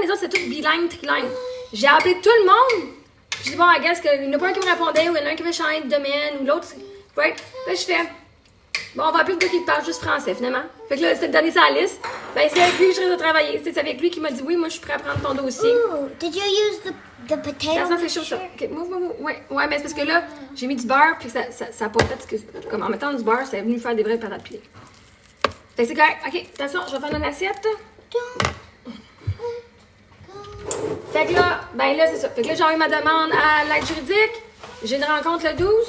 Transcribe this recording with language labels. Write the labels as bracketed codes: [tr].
[fr] Les autres, c'était toutes bilingues, trilingues. J'ai appelé tout le monde. Je dis bon, [en] I guess [fr] qu'il n'y en a pas un qui me répondait ou il y en a un qui veut changer de domaine ou l'autre. Right? Là, je fais. Bon, on va appeler le gars qui parle juste français, finalement. Fait que là, c'était de donner sa liste. Ben, c'est avec lui que je reste à travailler. C'est avec lui qui m'a dit oui, moi, je suis prêt à prendre ton dossier. [en] Ooh, did you use the potato [fr] Ça, c'est chaud, ça. Ok, move. Ouais, mais c'est parce que là, j'ai mis du beurre, puis ça a pas fait ce que. Comme en mettant du beurre, ça est venu faire des vraies patates pilées. Fait que c'est correct. Ok, attention, je vais faire une assiette. Fait que là, ben là, c'est ça. Fait que là, j'ai eu ma demande à l'aide juridique. J'ai une rencontre le 12.